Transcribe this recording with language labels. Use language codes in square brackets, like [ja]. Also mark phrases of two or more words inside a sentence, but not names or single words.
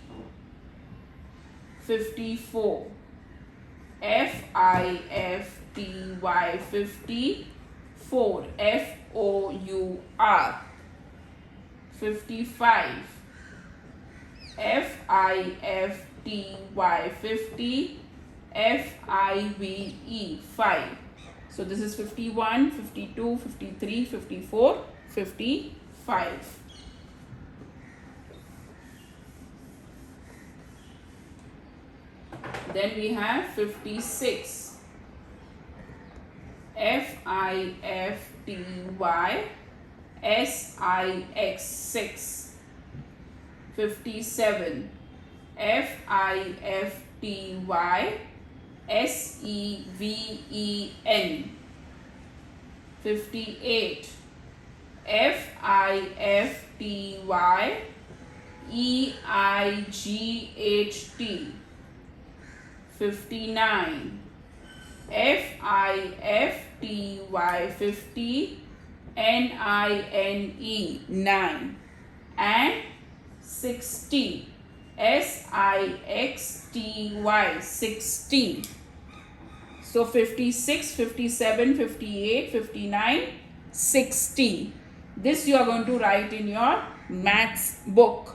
[en] 54, F-I-F-T-Y, 54, F-O-U-R. 55, F-I-F-T-Y, 50, F-I-V-E, 5. So this is 51, 52, 53, 54, 55. Then we have 56. F-I-F-T-Y, S-I-X, 6. 57. F-I-F-T-Y, S-E-V-E-N. 58. F-I-F-T-Y, E-I-G-H-T. 59. F-I-F-T-Y, 50, N-I-N-E, 9. And 60. S-I-X-T-Y, 60. So 56, 57, 58, 59, 60. This you are going to write in your maths book.